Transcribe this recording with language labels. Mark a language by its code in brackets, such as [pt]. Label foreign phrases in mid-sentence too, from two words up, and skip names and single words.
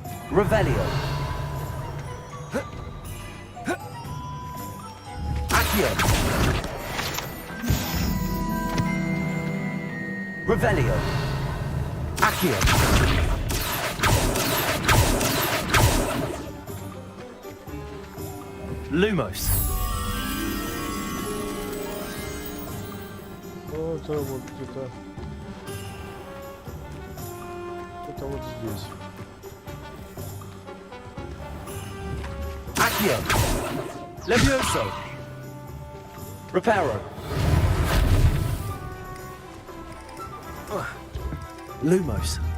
[la] Revelio. Accio. Revelio. Accio. Lumos. [ru] Ну, это вот это вот здесь. [la] Accio. Levioso. Reparo. Lumos.